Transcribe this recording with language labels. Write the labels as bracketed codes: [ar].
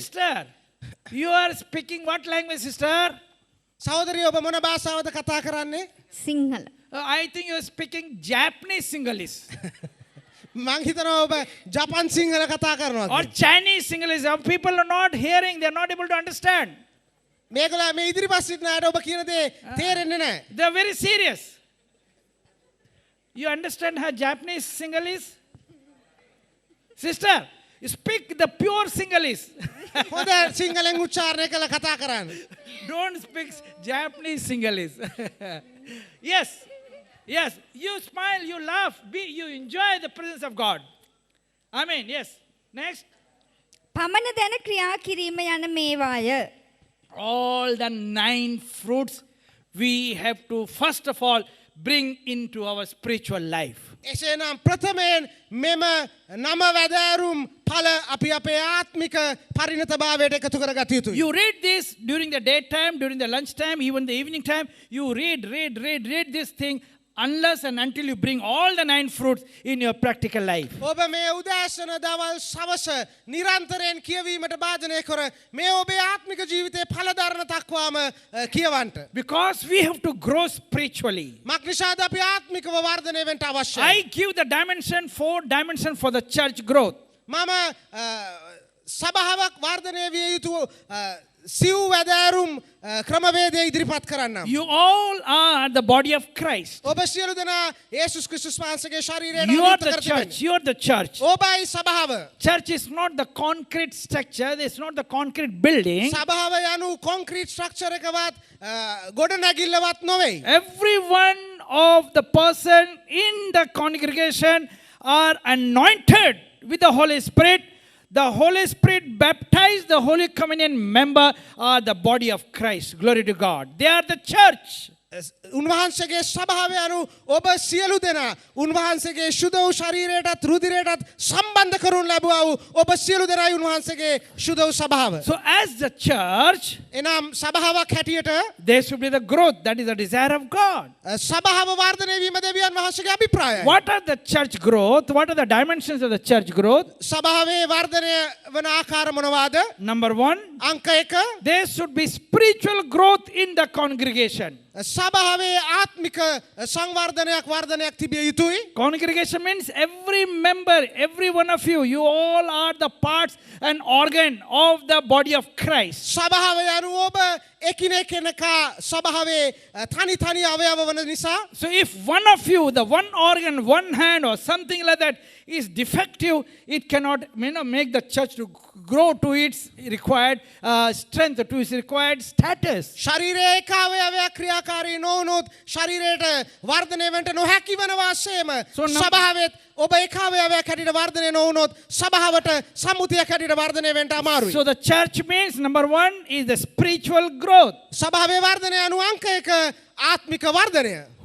[en] Sister, you are speaking what language, sister? [si] සහෝදරිය ඔබ මොන භාෂාවද කතා කරන්නේ? Sinhala [en] I think you are speaking Japanese Sinhalese [si] මං හිතනවා ඔබ ජපන් සිංහල කතා කරනවා [en] or [si] කියලා. [en] Chinese Sinhalese. People are not hearing, they are not able to understand. [si] මේගොල්ලෝ මේ ඉදිරිපස් සිටින අයට ඔබ කියන දේ තේරෙන්නේ නැහැ. [en] They are very serious. You understand her Japanese Sinhalese? Sister, speak the pure Sinhalese. [si] හොඳ සිංහලෙන් උච්චාරණය කළ කතා කරන්න. [en] Don't speak Japanese Sinhalese. Yes. You smile, you laugh, you enjoy the presence of God. Amen. Yes. Next. [si] පමණ දැන ක්‍රියා කිරීම යන මේවාය [en] All the 9 fruits we have to first of all bring into our spiritual life. [si] එසේනම් ප්‍රථමයෙන් මෙම නම වැදෑරුම් ඵල අපි අපේ ආත්මික පරිණතභාවයට එකතු කරගත යුතුයි. [en] You read this during the daytime, during the lunchtime, even the evening time. You read this thing unless and until you bring all the 9 fruits in your practical life. [si] ඔබ මේ උදෑසන දවල් සවස නිරන්තරයෙන් කියවීමට භාජනය කර මේ ඔබේ ආත්මික ජීවිතයේ ඵල දරන තක්වාම කියවන්න. [en] Because we have to grow spiritually. [si] මක්නිසාද අපි ආත්මිකව වර්ධනය වෙන්න අවශ්‍යයි. [en] I give the 4 dimension for the church growth. [si] මම සභාවක් වර්ධනය විය යුතු සිව් වැදෑරුම් ක්‍රමවේදය ඉදිරිපත් කරන්නම්. [en] You all are the body of Christ. [si] ඔබ සියලු දෙනා යේසුස් ක්‍රිස්තුස් වහන්සේගේ ශරීරයට [en] You are [si] අනුගත [en] the [si] කර [en] church. [si] තිබෙනවා. [en] You are the church. [si] ඔබයි සභාව. [en] Church is not the concrete structure. It's not the concrete building. [si] සභාව යනු [en] concrete structure [si] එකවත් ගොඩනැගිල්ලවත් නොවේ. [en] Every one of the person in the congregation are anointed with the Holy Spirit. The Holy Spirit baptized the Holy Communion member are the body of Christ. Glory to God. They are the church. [si] උන්වහන්සේගේ සභාව යනු ඔබ සියලු දෙනා උන්වහන්සේගේ ශුද්ධ වූ ශරීරයටත් රුධිරයටත් සම්බන්ධ කරනු ලැබුවා වූ ඔබ සියලු දෙනායි උන්වහන්සේගේ ශුද්ධ වූ සභාව. [en] So as the church, [si] එනම් සභාවක් හැටියට [en] there should be the growth. That is the desire of God. [si] සභාව වර්ධනය වීම දෙවියන් වහන්සේගේ අභිප්‍රායයි. [en] What are the church growth? What are the dimensions of the church growth? [si] සභාවේ වර්ධනය වන ආකාර මොනවාද? [en] Number 1, [si] අංක 1 [en] there should be spiritual growth in the congregation. [si] සභාවේ ආත්මික සංවර්ධනයක් වර්ධනයක් තිබිය යුතුයි. [en] Congregation means every member, every one of you, you all are the parts and organ of the body of Christ. [si] සභාව යනු ඔබ එකිනෙකෙනකා සභාවේ තනි තනි අවයව වන නිසා [en] So if one of you, the one organ, one hand or something like that is defective, it cannot make the church to grow to its required strength, to its required status. [si] ශරීරයේ එක අවයවයක් ක්‍රියාකාරී නොවුනොත් ශරීරයට වර්ධනය වෙන්න නොහැකි වන වාසයම [en] So now- [si] සභාවෙත් ඔබ එක අවයවයක් හැටියට වර්ධනය නොවුනොත් සභාවට සම්මුතියක් හැටියට වර්ධනය වෙන්න අමාරුයි. [en] So the church means number one is the spiritual growth. [si] සභාවේ වර්ධනය අනු අංක එක ආත්මික වර්ධනය.